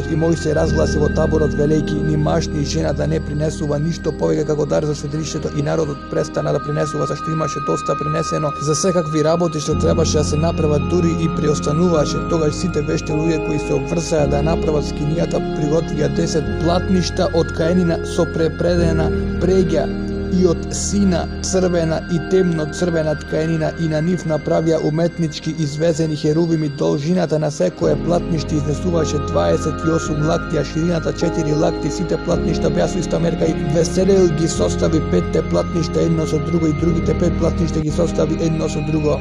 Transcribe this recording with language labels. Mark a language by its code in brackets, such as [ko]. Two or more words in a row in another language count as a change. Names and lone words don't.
[mk] И Мојсей разгласи во таборот велејќи: ни маж ни жена да не принесува ништо повеќе како дар за светилиштето. И народот престана да принесува, зашто имаше доста принесено за секакви работи што требаше да се направат, дури и преостануваше. Тогаш сите вешти луѓе кои се обврзаа да направат скинијата приготвија 10 платништа од каенина со препредена прегја, и од сина црвена и темно црвена тканина и на нив направија уметнички извезени херувими. Должината на секое платниште изнесуваше 28 лакти, а ширината 4 лакти. Сите платништа беа со иста мерка и Веселеил ги состави петте платништа едно со друго и другите 5 платништа ги состави едно со друго.